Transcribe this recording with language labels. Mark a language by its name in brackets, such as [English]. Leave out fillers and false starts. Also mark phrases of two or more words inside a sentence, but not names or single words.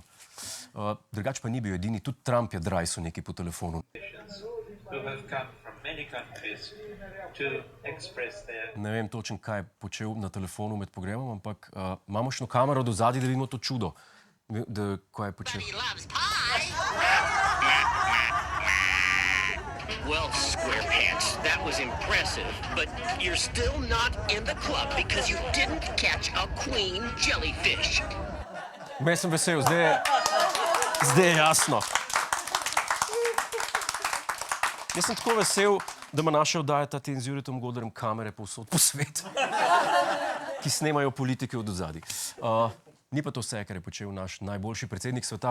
[Slovenian] Drugač pa ni bil edini, tudi Trump je drajsel nekaj po telefonu. Ne vem točno, kaj je počel na telefonu med pogrebom, ampak imamo še kamero do zadnji, da vidimo to čudo. Kaj je počel? [English] Well, SquarePants, that was impressive, but you're still not in the club because you didn't catch a queen jellyfish. [Slovenian] Meni sem vesel, zdaj je jasno. Jaz sem tako vesel, da ima naša oddaja ta teden z Juretom Godlerjem kamere povsod po svetu, ki snemajo politike od odzadaj. Ni pa to vse, kar je počel naš najboljši predsednik sveta.